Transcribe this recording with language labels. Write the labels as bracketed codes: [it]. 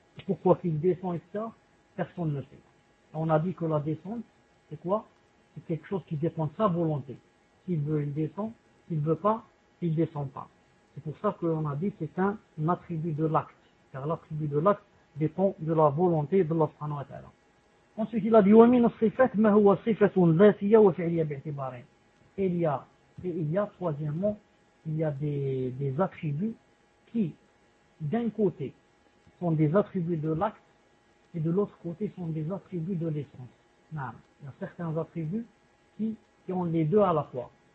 [fr] Pourquoi qu'il descend, etc.? Personne ne sait. On a dit que la descente, c'est quoi? C'est quelque chose qui dépend de sa volonté. S'il veut, il descend. S'il veut pas, il ne descend pas. C'est pour ça qu'on a dit que c'est un attribut de l'acte. Car l'attribut de l'acte dépend de la volonté de Allah [ar] subhanahu wa ta'ala. [fr] Ensuite, il a dit, [ar] وَمِنَ الصِّفَاتِ مَا هُوَ صِفَةٌ ذَاتِيَا وَفِعْلِيَا بِعْتِبَارِينَ. [fr] Il y a, troisièmement, il y a des attributs qui, d'un côté, sont des attributs de l'acte, et de l'autre côté, sont des attributs de l'essence. Non. Il y a certains attributs qui ont les deux à la fois.